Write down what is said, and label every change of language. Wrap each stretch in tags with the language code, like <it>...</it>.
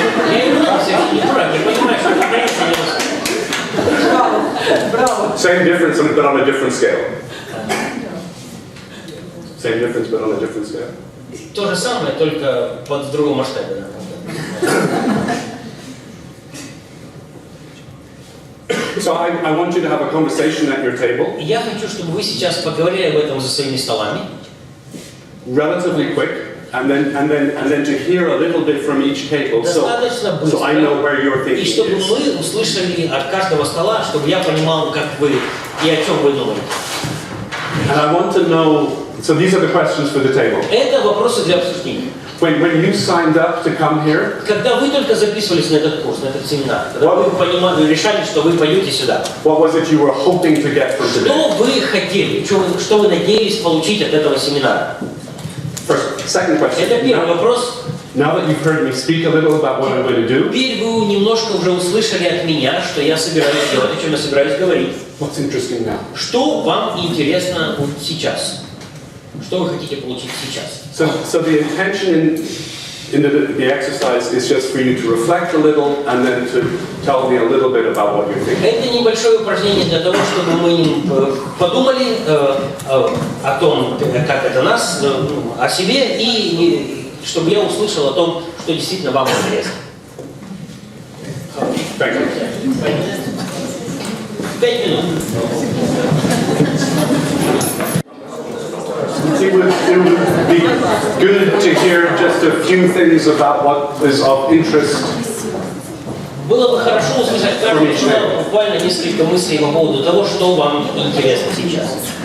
<ru>Я являюсь не дурак, я понимаю, что это украинцы не русские. Браво.</ru> <en>Same difference, but on a different scale. Same difference, but on a different scale.</en> <ru>То же самое, только в другом масштабе.</ru> <en>So I want you to have a conversation at your table.</en> <ru>Я хочу, чтобы вы сейчас поговорили об этом за своими столами.</ru> <en>Relatively quick, and then to hear a little bit from each table,</en> <ru>Достаточно быстро.</ru> <en>so I know where your</en> <ru>И</ru> <en>thinking</en> <ru>чтобы</ru> <en>is.</en> <ru>мы услышали от каждого стола, чтобы я понимал, как вы и о чем вы думаете.</ru> <en>And I want to know. So these are the questions for the table.</en> <ru>Это вопросы для обсуждения.</ru> <en>When you signed up to come here,</en> <ru>Когда вы только записывались на этот курс, на этот семинар, когда вы решали, что вы пойдете сюда,</ru> <en>what was it you were hoping to get from today?</en> <ru>что вы хотели, что вы надеялись получить от этого семинара?</ru> <en>Second question.</en> <ru>Это первый вопрос.</ru> <en>Now that you've heard me speak a little about what I'm going to do,</en> <ru>Теперь вы немножко уже услышали от меня, что я собираюсь делать, о чем я собираюсь говорить.</ru> <en>what's interesting now?</en> <ru>Что вам интересно вот сейчас? Что вы хотите получить сейчас?</ru> <en>So the intention in the exercise is just for you to reflect a little and then to tell me a little bit about what you're thinking.</en> <ru>Это небольшое упражнение для того, чтобы мы подумали о том, как это нас, о себе, и чтобы я услышал о том, что действительно вам интересно.</ru> <en>Thank you.</en> <ru>5 минут.</ru> <en>It would be good to hear just a few things about what is of interest.</en> <ru>Было бы хорошо услышать каждый человек буквально несколько мыслей по поводу того, что вам интересно сейчас.</ru>